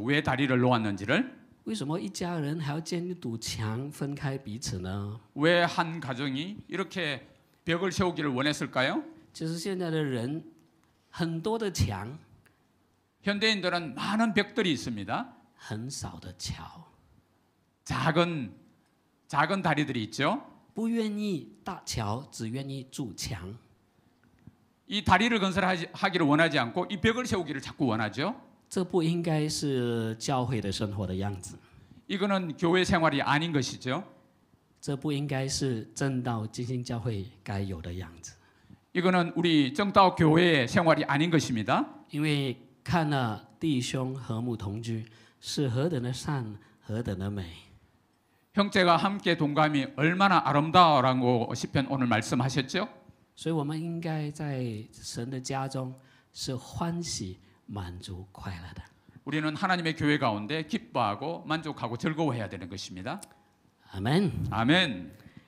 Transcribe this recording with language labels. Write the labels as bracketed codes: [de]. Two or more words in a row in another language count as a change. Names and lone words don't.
[ko] 왜 다리를 놓았는지를. [zh] 为什么一家人还要建一堵墙分开彼此呢？ [ko] 왜 한 가정이 이렇게 벽을 세우기를 원했을까요? [zh] 其实现在的人很多的墙， [ko] 현대인들은 많은 벽들이 있습니다. [zh] 很少的桥， [ko] 작은 다리들이 있죠. [zh] 不愿意搭桥，只愿意筑墙。 [ko] 이 다리를 건설하기를 원하지 않고 이 벽을 세우기를 자꾸 원하죠. [zh] 这不应该是教会的生活的样子， [ko] 이거는 교회 생활이 아닌 것이죠. [zh] 这不应该是正道基金教会该有的样子。 [ko] 이거는 우리 정道교회의 생활이 아닌 것입니다. [zh] 因为看了弟兄和睦同居是何等的善，何等的美。 [ko] 형제가 함께 동감이 얼마나 아름다워라고 시편 오늘 말씀하셨죠? [zh] 所以我们应该在神的家中是欢喜、满足、快乐的。 [ko] 우리는 하나님의 교회 가운데 기뻐하고 만족하고 즐거워해야 되는 것입니다. 아멘。 아멘.